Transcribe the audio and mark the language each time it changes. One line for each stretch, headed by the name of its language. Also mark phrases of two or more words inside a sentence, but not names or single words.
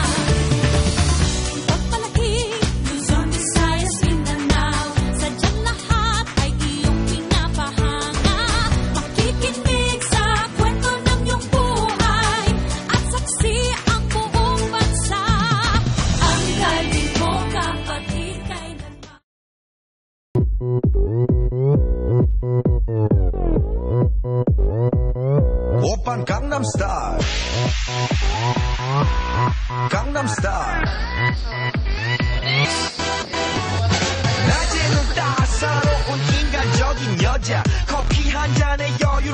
Filipino: Pagpalaki, Luzon, Visayas, Mindanao, sadyang lahat ay iyong pinapahanga. Makikinig sa kwento ng iyong buhay at saksi ang buong bansa. Ang galing mo, kapatid, kailanman.
Korean: 오빤 강남스타일 강남스타일 낮에는 따사로운 인간적인 여자 커피 한 잔에 여유를